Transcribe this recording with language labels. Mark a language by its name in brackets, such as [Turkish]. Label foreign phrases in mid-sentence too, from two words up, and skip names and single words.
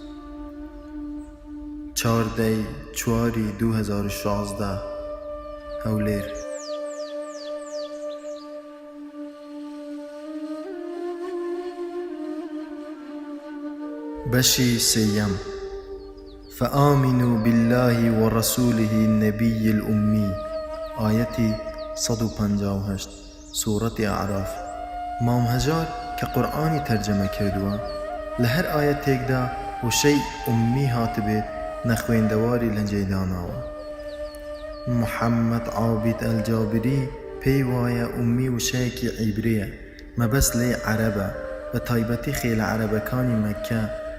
[Central Kurdish] 14/4/2016 هەولێر. بەشی سێیەم. [Arabic] فآمنوا بالله ورسوله النبي الأمي [Central Kurdish] آيەتی 158 سوورەتی ئەعراف. مام هەژار کە قورئانی تەرجەمە کردووە لە هەر ئاەتێکدا وشەی ئومی هاتبێت نەخوێندەواری لەنجێی داناوە. محەممەد عابید ئەلجابری پێی وایە ئومی وشەیەکی عیبریە مەبەست لێی عەرەبە، بە تایبەتی خێلە عەرەبەکانی مەککە.